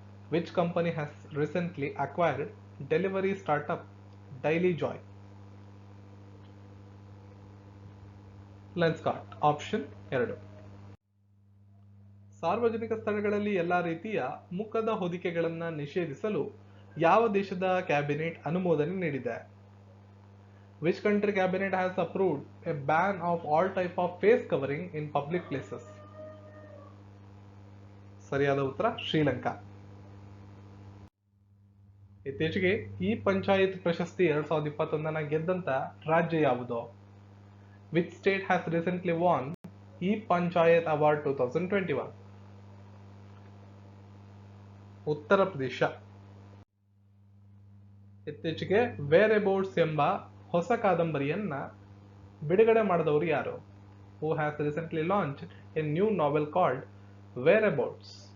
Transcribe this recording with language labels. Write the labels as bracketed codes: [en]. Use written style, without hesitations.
[en] Which company has recently acquired delivery startup Daily Joy? Lenskart option 2. [kn] ಸಾರ್ವಜನಿಕ ಸ್ಥಳಗಳಲ್ಲಿ ಎಲ್ಲಾ ರೀತಿಯ ಮುಖದ ಹೊದಿಕೆಗಳನ್ನ ನಿಷೇಧಿಸಲು ಯಾವ ದೇಶದ ಕ್ಯಾಬಿನೆಟ್ ಅನುಮೋದನೆ ನೀಡಿದೆ? [en] Which country cabinet has approved a ban of all type of face covering in public places? [kn] ಸರಿಯಾದ ಉತ್ತರ ಶ್ರೀಲಂಕಾ. ಇತ್ತೀಚೆಗೆ ಈ ಪಂಚಾಯತ್ ಪ್ರಶಸ್ತಿ 2021 ಗೆದ್ದಂತ ರಾಜ್ಯ ಯಾವುದು? [en] Which state has recently won ಈ panchayat award 2021? [kn] ಉತ್ತರ ಪ್ರದೇಶ. ಇತ್ತೀಚೆಗೆ ವೇರ್ ಅಬೌಟ್ಸ್ ಎಂಬ ಹೊಸ ಕಾದಂಬರಿಯನ್ನ ಬಿಡುಗಡೆ ಮಾಡಿದವರು ಯಾರು? [en] Who has recently launched a new novel called Whereabouts?